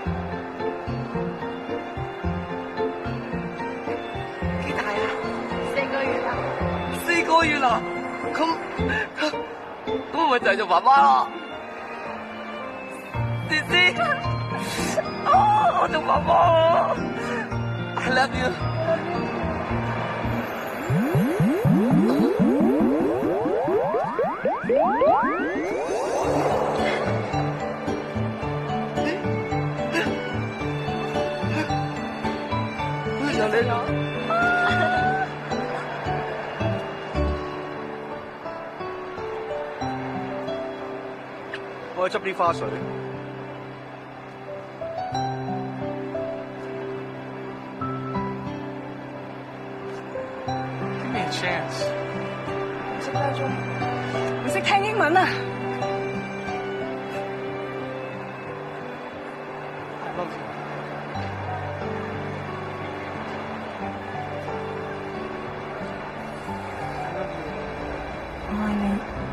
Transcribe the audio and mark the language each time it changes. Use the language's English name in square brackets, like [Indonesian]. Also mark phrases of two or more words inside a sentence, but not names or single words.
[Cantonese] 幾大啊？4個月啦。 4個月啦？咁我咪就係做媽媽咯。思思，我做媽媽 ， [English] I love you。 [Cantonese] 有你啦！我去執啲花水。 [English] Give me a chance。 [Cantonese] 唔識多鐘，唔識聽英文啊！我愛你。